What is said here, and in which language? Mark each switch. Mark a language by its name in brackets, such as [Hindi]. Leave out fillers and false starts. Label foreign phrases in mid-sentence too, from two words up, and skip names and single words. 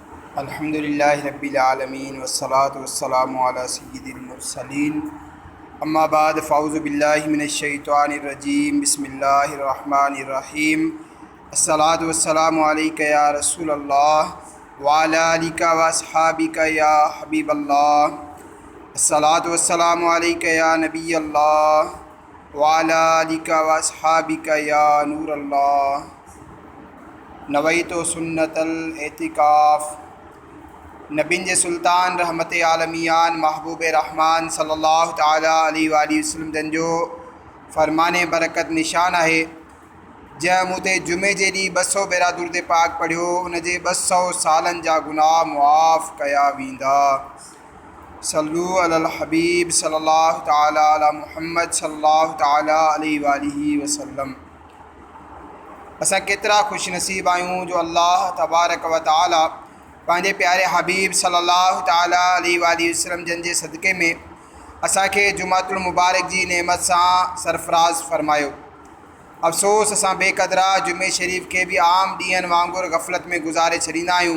[Arabic] الحمد لله رب العالمين والصلاة والسلام على سيد المرسلين أما بعد فأعوذ بالله من الشيطان الرجيم بسم الله الرحمن الرحيم الصلاة والسلام عليك يا رسول الله وعلى آلك وأصحابك يا حبيب الله الصلاة والسلام عليك يا نبي الله وعلى آلك وأصحابك يا نور الله نويت سنة الاعتكاف [Sindhi] नबीन जे सुल्तान रहमत आलमियान महबूब रहमान [Arabic] صلى الله تعالى عليه وسلم [Sindhi] जन जो फरमाने बरकत निशान है। जंहिं मूं ते जुमे जे ॾींहुं 200 भेरा दुरूद पाक पढ़ियो उन जे 200 सालनि जा गुनाह मुआफ़ कया वेंदा। [Arabic] صلوا على الحبيب صلى الله تعالى على محمد صلى الله تعالى عليه وسلم. [Sindhi] असां केतिरा खुशनसीब आहियूं जो [Arabic] الله تبارك وتعالى [Sindhi] पंहिंजे प्यारे हबीब [Arabic] صلى الله تعالى عليه وسلم [Sindhi] जन जे सदक़े में असांखे [Arabic] الجمعة المباركة [Sindhi] जी नेमत सां सरफराज़ फरमायो। अफ़सोस असां बेक़दरा जुमे शरीफ़ के भी आम ॾींहंनि वांगुरु गफ़लत में गुज़ारे छॾींदा आहियूं।